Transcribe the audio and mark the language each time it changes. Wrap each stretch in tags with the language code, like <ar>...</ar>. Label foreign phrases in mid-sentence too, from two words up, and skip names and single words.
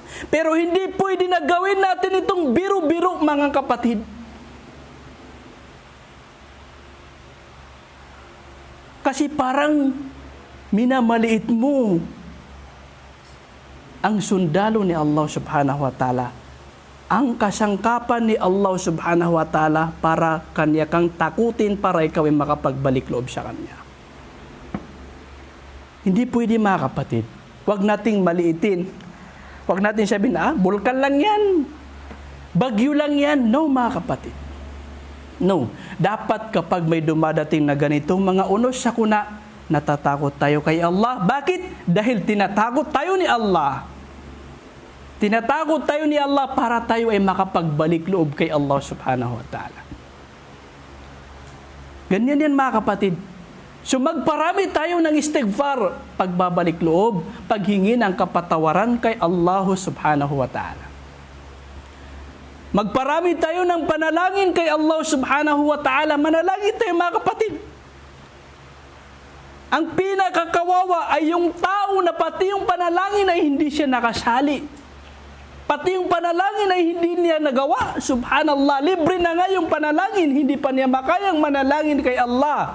<tl>Pero hindi pwede na gawin natin itong biro-biro mga kapatid. Kasi parang minamaliit mo ang sundalo ni Allah</tl> <ar>سبحانه وتعالى,</ar> <tl>ang kasangkapan ni Allah</tl> <ar>سبحانه وتعالى</ar> <tl>para kanya kang takutin para ikaw ay makapagbalik loob sa kanya. Hindi pwede mga kapatid. Huwag nating maliitin. Huwag natin sabihin, bulkan lang yan. Bagyo lang yan. No mga kapatid. No. Dapat kapag may dumadating na ganitong mga unos sa kuna, natatakot tayo kay Allah. Bakit? Dahil tinatakot tayo ni Allah. Tinatakot tayo ni Allah para tayo ay makapagbalik loob kay Allah</tl> <ar>سبحانه وتعالى.</ar> <tl>Ganyan yan mga kapatid. So magparami tayo ng istighfar, pagbabalik loob, paghingi ng kapatawaran kay Allah</tl> <ar>سبحانه وتعالى.</ar> <tl>Magparami tayo ng panalangin kay Allah</tl> <ar>سبحانه وتعالى.</ar> <tl>Manalangin tayo mga kapatid. Ang pinakakawawa ay yung tao na pati yung panalangin ay hindi siya nakasali. Pati yung panalangin ay hindi niya nagawa. Subhanallah, libre na nga yung panalangin, hindi pa niya makayang manalangin kay Allah.</tl>